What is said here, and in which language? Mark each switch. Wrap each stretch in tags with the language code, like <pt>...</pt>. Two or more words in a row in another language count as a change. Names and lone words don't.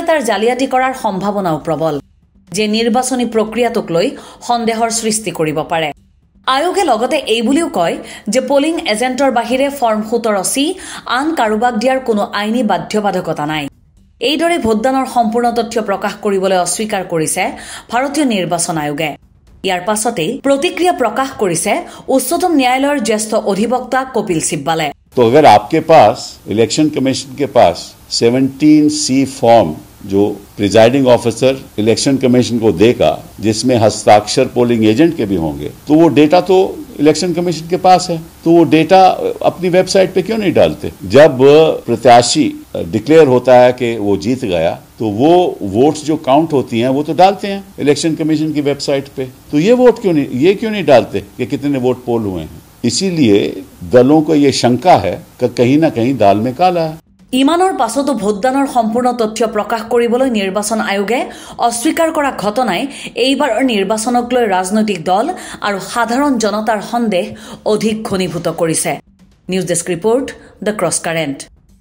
<as>তাৰ জালিয়াতি কৰাৰ সম্ভাৱনাও প্ৰবল যে নিৰ্বাচনী প্ৰক্ৰিয়াটোক লৈ সন্দেহৰ সৃষ্টি কৰিব পাৰে আয়োগে লগতে এই বুলিও কয় যে পোলিং এজেণ্টৰ বাহিৰে ফৰ্ম 17 সি আন কাৰোবাক দিয়াৰ কোনো আইনী বাধ্যবাধকতা নাই এইদৰে ভোটদানৰ সম্পূৰ্ণ তথ্য প্ৰকাশ কৰিবলৈ অস্বীকাৰ কৰিছে ভাৰতীয় নিৰ্বাচন আয়োগে ইয়াৰ পাছতেই প্ৰতিক্ৰিয়া প্ৰকাশ কৰিছে উচ্চতম ন্যায়ালয়ৰ জ্যেষ্ঠ অধিবক্তা কপিল সিব্বালে</as> <hi>तो अगर आपके पास</hi> <en>election commission</en> <hi>के पास 17C फॉर्म जो</hi> <en>presiding officer election commission</en> <hi>को देगा जिसमें हस्ताक्षर</hi> <en>polling agent</en> <hi>के भी होंगे तो वो डेटा तो</hi> <en>election commission</en> <hi>के पास है तो वो डेटा अपनी वेबसाइट पे क्यों नहीं डालते जब प्रत्याशी डिक्लेयर होता है कि वो जीत गया तो वो वोट्स जो काउंट होती हैं वो तो डालते हैं</hi> <en>election commission</en> <hi>की वेबसाइट पे तो ये क्यों नहीं डालते कि कितने वोट पोल हुए हैं इसीलिए दलों को ये शंका है कि कहीं ना कहीं दाल में काला है</hi> <as>ইমানৰ পাছতো ভোটদানৰ সম্পূৰ্ণ তথ্য প্ৰকাশ কৰিবলৈ নিৰ্বাচন আয়োগে অস্বীকাৰ কৰা ঘটনাই এইবাৰৰ নিৰ্বাচনক লৈ ৰাজনৈতিক দল আৰু সাধাৰণ জনতাৰ সন্দেহ অধিক ঘনীভূত কৰিছে</as> <en>news desk report</en> <as>দ্য ক্ৰছ কাৰেণ্ট</as>